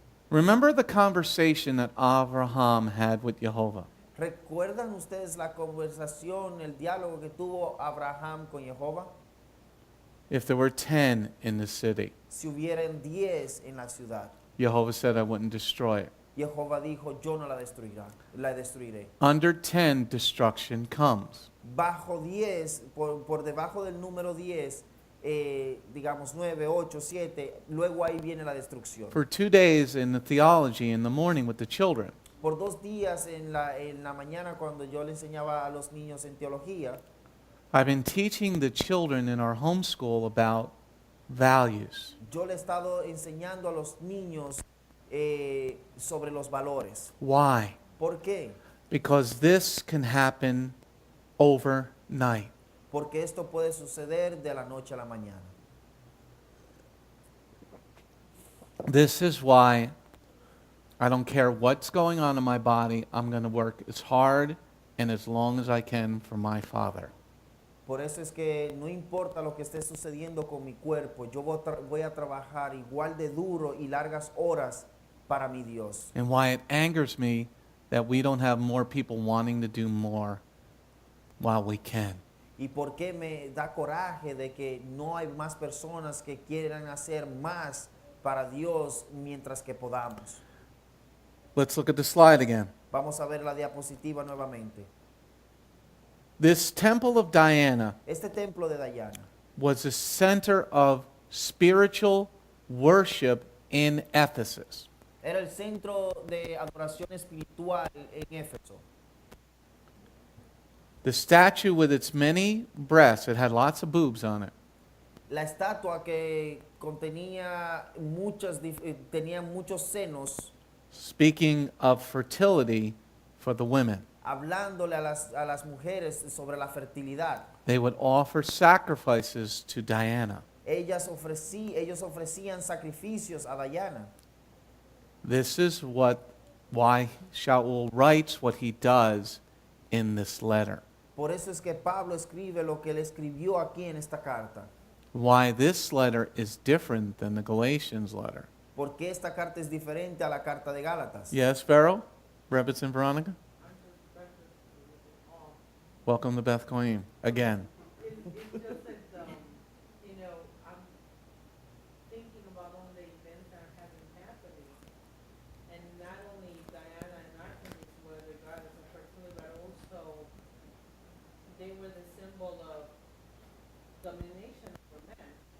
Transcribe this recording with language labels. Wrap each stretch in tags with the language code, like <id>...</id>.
<en>Remember the conversation that Abraham had with Jehovah.</en> <es>¿Recuerdan ustedes la conversación, el diálogo que tuvo Abraham con Jehová?</es> <en>If there were 10 in the city,</en> <es>Si hubieran 10 en la ciudad,</es> <en>Jehovah said, I wouldn't destroy it.</en> <es>Jehová dijo, yo no la destruiré.</es> <en>Under 10, destruction comes.</en> <es>Bajo 10, por debajo del número 10, digamos 9, 8, 7, luego ahí viene la destrucción.</es> <en>For 2 days in the theology in the morning with the children,</en> <es>Por 2 días en la mañana cuando yo le enseñaba a los niños en teología,</es> <en>I've been teaching the children in our homeschool about values.</en> <es>yo le he estado enseñando a los niños sobre los valores.</es> <en>Why?</en> <es>¿Por qué?</es> <en>Because this can happen overnight.</en> <es>Porque esto puede suceder de la noche a la mañana.</es> <en>This is why I don't care what's going on in my body, I'm going to work as hard and as long as I can for my Father.</en> <es>Por eso es que no importa lo que esté sucediendo con mi cuerpo, yo voy a trabajar igual de duro y largas horas para mi Dios.</es> <en>And why it angers me that we don't have more people wanting to do more while we can.</en> <es>Y por qué me da coraje de que no hay más personas que quieran hacer más para Dios mientras que podamos.</es> <en>Let's look at the slide again.</en> <es>Vamos a ver la diapositiva nuevamente.</es> <en>This temple of Diana</en> <es>Este templo de Diana</es> <en>was a center of spiritual worship in Ephesus.</en> <es>era el centro de adoración espiritual en Éfeso.</es> <en>The statue with its many breasts, it had lots of boobs on it,</en> <es>La estatua que contenía tenía muchos senos,</es> <en>speaking of fertility for the women.</en> <es>hablándole a las mujeres sobre la fertilidad.</es> <en>They would offer sacrifices to Diana.</en> <es>Ellos ofrecían sacrificios a Diana.</es> <en>This is why Shaul writes what he does in this letter.</en> <es>Por eso es que Pablo escribe lo que él escribió aquí en esta carta.</es> <en>Why this letter is different than the Galatians letter.</en> <es>Porque esta carta es diferente a la carta de Gálatas.</es> <en>Yes, Pharaoh? Rebitz and Veronica? Welcome to Beth Goyim again. It's just that, you know, I'm thinking about all the events that have been happening. And not only Diana and Artemis were the goddess of fertility, but also they were the symbol of domination for men.</en>